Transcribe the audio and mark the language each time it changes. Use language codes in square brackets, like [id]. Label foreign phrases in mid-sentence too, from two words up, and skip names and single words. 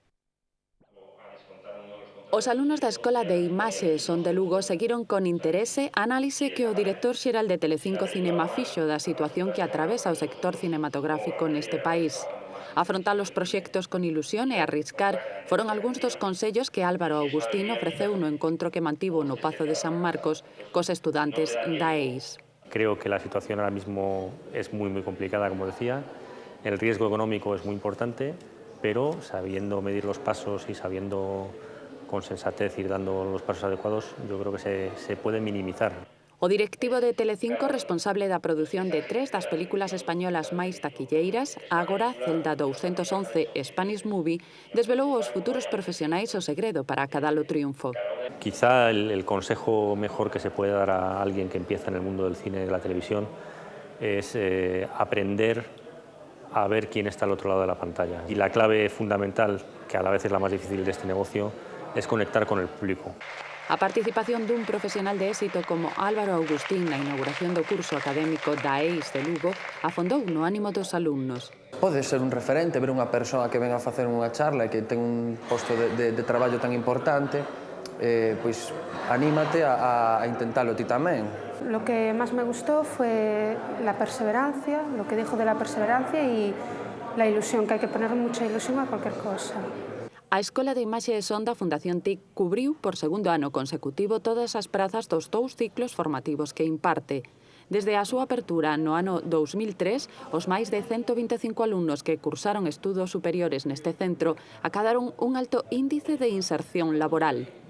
[gl] Os alumnos da Escola de Imaxe Son de Lugo seguiron con interese a análise que o director xeral de Telecinco Cinema fixo da situación que atravesa o sector cinematográfico neste país. Afrontar os proxectos con ilusión e arriscar foron algúns dos consellos que Álvaro Agustín ofreceu no encontro que mantivo no Pazo de San Marcos cos estudantes da EIS. [es] Creo que la situación ahora mismo es muy complicada, como decía. El riesgo económico es muy importante, pero sabiendo medir los pasos y sabiendo con sensatez ir dando los pasos adecuados, yo creo que se puede minimizar. [gl] O directivo de Telecinco, responsable da produción de 3 das películas españolas máis taquilleiras, Ágora, Celda 211 e Spanish Movie, desvelou aos futuros profesionais o segredo para acadar o triunfo. [es] Quizá el consejo mejor que se puede dar a alguien que empieza en el mundo del cine y de la televisión es aprender a ver quién está al otro lado de la pantalla. Y la clave fundamental, que a la vez es la más difícil de este negocio, es conectar con el público. [gl] A participación dun profesional de éxito como Álvaro Agustín na inauguración do curso académico da EIS de Lugo afondou no ánimo dos alumnos. Pode ser un referente, ver unha persoa que ven a facer unha charla e que ten un posto de traballo tan importante, pois anímate a intentalo ti tamén. [es] Lo que más me gustó fue la perseverancia, lo que dijo de la perseverancia y la ilusión, que hay que poner mucha ilusión a cualquier cosa. [gl] A Escola de Imaxe e Son da Fundación TIC cubriu por segundo ano consecutivo todas as prazas dos 2 ciclos formativos que imparte. Desde a súa apertura no ano 2003, os máis de 125 alumnos que cursaron estudos superiores neste centro acadaron un alto índice de inserción laboral.